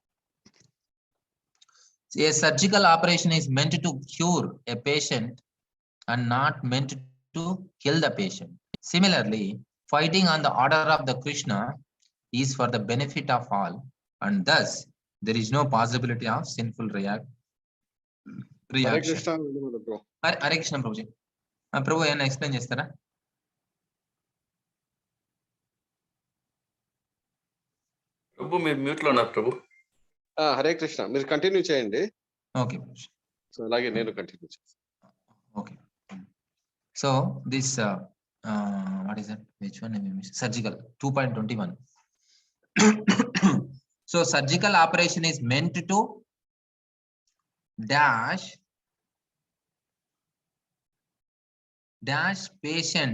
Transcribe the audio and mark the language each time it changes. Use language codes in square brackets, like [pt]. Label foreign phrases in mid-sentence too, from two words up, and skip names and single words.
[en] A surgical operation is meant to cure a patient and not meant to kill the patient. Similarly, fighting on the order of the Krishna is for the benefit of all, and thus there is no possibility of sinful reaction. Hare Krishna, bro. Hare Krishna, Prabhuji. Prabhu, [te] ಏನು explain చేస్తారా? Prabhu, మీరు మ్యూట్ లో ఉన్నారు ప్రభు. హరే కృష్ణ, మీరు కంటిన్యూ చేయండి. ఓకే. సో అలాగే నేను కంటిన్యూ చేస్తాను. [en] Okay. So this what is that? Which one? Surgical 2.21. So surgical operation is meant to dash patient.